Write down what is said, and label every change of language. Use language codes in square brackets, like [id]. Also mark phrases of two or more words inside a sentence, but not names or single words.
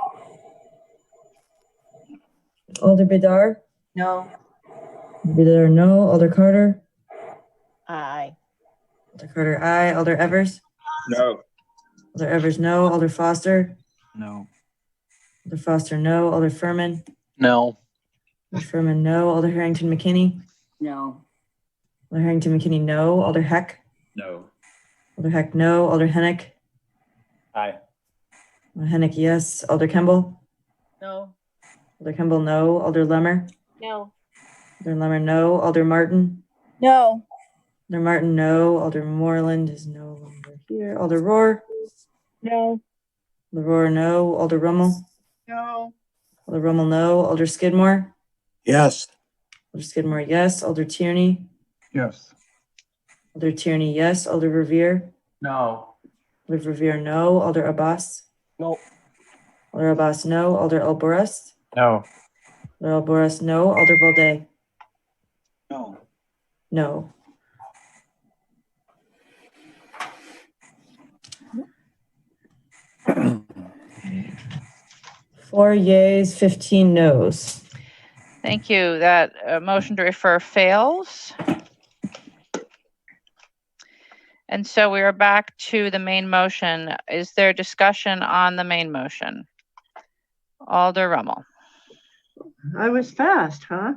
[en] Alder Bidar? No. Bidar, no. Alder Carter? Aye. Alder Carter, aye. Alder Evers? No. Alder Evers, no. Alder Foster? No. Alder Foster, no. Alder Furman? No. Alder Furman, no. Alder Harrington McKinney? No. Alder Harrington McKinney, no. Alder Heck? No. Alder Heck, no. Alder Hennick? Aye. Alder Hennick, yes. Alder Kemble? No. Alder Kemble, no. Alder Lemmer? No. Alder Lemmer, no. Alder Martin? No. Alder Martin, no. Alder Moreland is no longer here. Alder Rohr? No. Alder Rohr, no. Alder Rummel? No. Alder Rummel, no. Alder Skidmore? Yes. Alder Skidmore, yes. Alder Tierney? Yes. Alder Tierney, yes. Alder Revere? No. Alder Revere, no. Alder Abbas? No. Alder Abbas, no. Alder Alboras? No. Alder Alboras, no. Alder Balday? No. No. 4 yeas, 15 noes. Thank you. That motion to refer fails. And so we are back to the main motion. Is there discussion on the main motion? Alder Rummel. I was fast, huh?